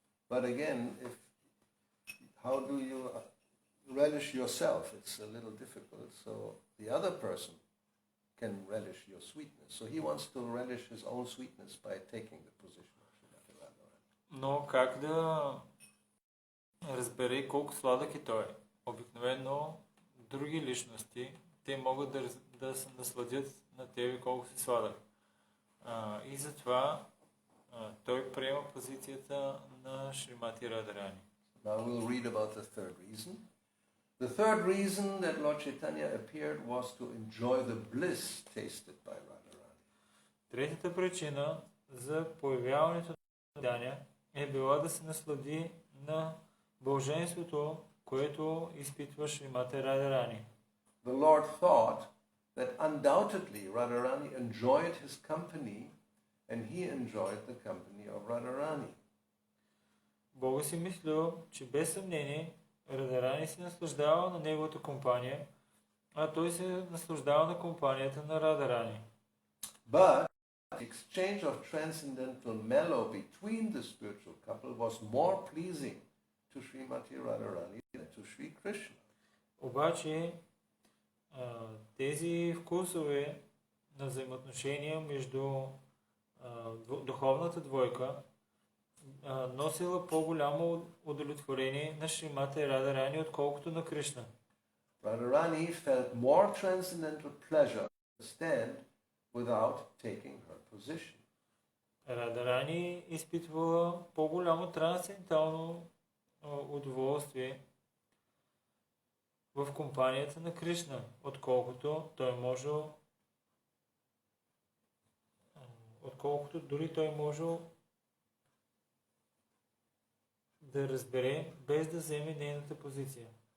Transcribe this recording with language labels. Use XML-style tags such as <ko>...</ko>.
<en>But again, how do you relish yourself? It's a little difficult. So the other person can relish your sweetness. So he wants to relish his own sweetness by taking the position of Srimati Radharani.</en> <bg>Но как да разбере колко сладък е той? Обикновено други личности, те могат да се насладят на тебе колко си сладък. И затова той приема позицията на Шримати Радарани.</bg> <en>Now we'll read about the third reason. The third reason that Lord Chaitanya appeared was to enjoy the bliss tasted by Radharani.</en> <bg>Третата причина за появяването на Чайтаня е била да се наслади на блаженството, което изпитва Шримати Радарани.</bg> <en>The Lord thought that undoubtedly Radharani enjoyed his company and he enjoyed the company of Radharani.</en> <bg>Бога си мислил, че без съмнение Радарани се наслаждава на неговата компания, а той се наслаждава на компанията на Радарани.</bg> <en>But the exchange of transcendental mellow between the spiritual couple was more pleasing to Srimati Radharani than to Sri Krishna.</en> <bg>Обаче тези вкусове на взаимоотношения между духовната двойка носила по-голямо удовлетворение на Шримати Радарани, отколкото на Кришна.</bg> <en>Radharani felt more transcendental pleasure to stand without taking her position.</en> <bg>Радарани изпитвала по-голямо трансцендентално удоволствие в компанията на Кришна, отколкото дори той може да разбере, без да вземе нейната позиция.</bg>